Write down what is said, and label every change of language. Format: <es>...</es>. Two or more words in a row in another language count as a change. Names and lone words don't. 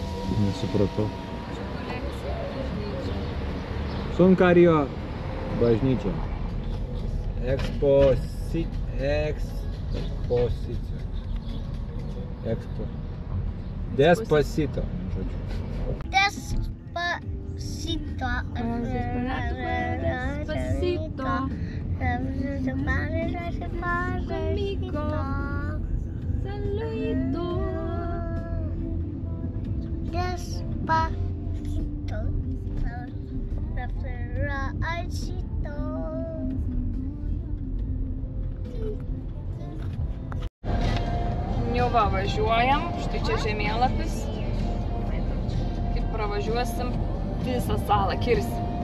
<lt>Nesupratau. Čia kolekcija bažnyčia. Sonkario bažnyčia. Despacito. Žodžiu. Despacito.</lt> <es>Conmigo. Saludito.</es> <lt>Despacito. Jau va, važiuojam, štai čia žemėlapis. Kaip pravažiuosim visą salą, kirsim.</lt>